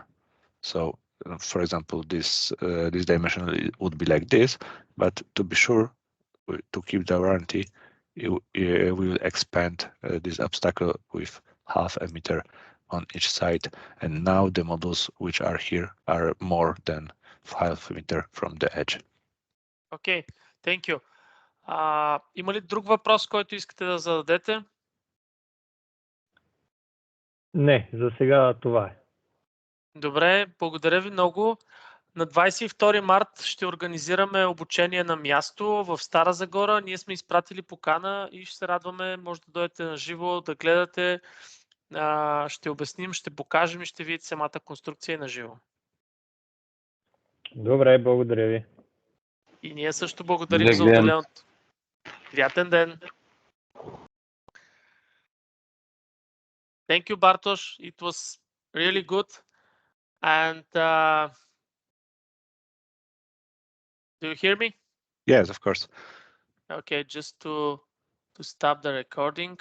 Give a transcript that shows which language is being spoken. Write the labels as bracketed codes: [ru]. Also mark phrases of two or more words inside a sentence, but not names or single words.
[en] So, for example, this dimension would be like this, but to be sure, to keep the warranty, we will expand this obstacle with half a meter on each side. And now the modules which are here are more than half a meter from the edge. Okay, thank you. [bg] Има ли друг въпрос, който искате да зададете? Не, за сега това е. Добре, благодаря ви много. На 22 март ще организираме обучение на място в Стара Загора. Ние сме изпратили покана и ще се радваме, може да дойдете на живо, да гледате ще обясним, ще покажем и ще видите самата конструкция на живо. Добре, благодаря ви. И ние също благодарим за отделеното. Приятен ден! [en] Thank you, Bartosz. It was really good. And do you hear me? Yes, of course. Okay, just to stop the recording.